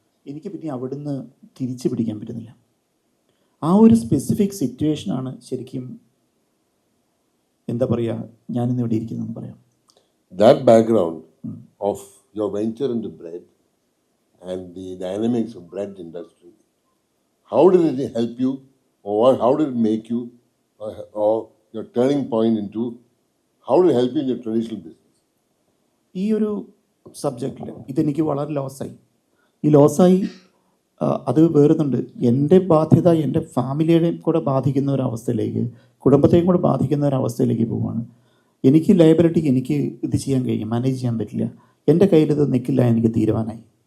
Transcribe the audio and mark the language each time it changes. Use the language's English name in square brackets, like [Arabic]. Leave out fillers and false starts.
[Malayalam] എനിക്ക് പിന്നെ അവിടുന്ന് തിരിച്ചു പിടിക്കാൻ പറ്റുന്നില്ല. ആ ഒരു സ്പെസിഫിക് സിറ്റുവേഷനാണ് ശരിക്കും എന്താ പറയുക ഞാനിന്ന് ഇവിടെ ഇരിക്കുന്നതെന്ന് പറയാം. [English] That background of your venture into bread and the dynamics of bread industry, how did it help you, or how did it make you, or your turning point into, how did it help you in your traditional business? [Malayalam] ഈ ഒരു സബ്ജക്റ്റിൽ ഇതെനിക്ക് വളരെ ലോസായി. ഈ ലോസായി അത് വേറുന്നുണ്ട്. എൻ്റെ ബാധ്യത എൻ്റെ ഫാമിലിയെയും കൂടെ ബാധിക്കുന്ന ഒരവസ്ഥയിലേക്ക്, കുടുംബത്തെയും കൂടെ ബാധിക്കുന്ന ഒരവസ്ഥയിലേക്ക് പോവുകയാണ്. എനിക്ക് ലയബിലിറ്റി എനിക്ക് ഇത് ചെയ്യാൻ കഴിയും, മാനേജ് ചെയ്യാൻ പറ്റില്ല. എൻ്റെ കയ്യിലിത് നിൽക്കില്ല, എനിക്ക് തീരുമാനമായി.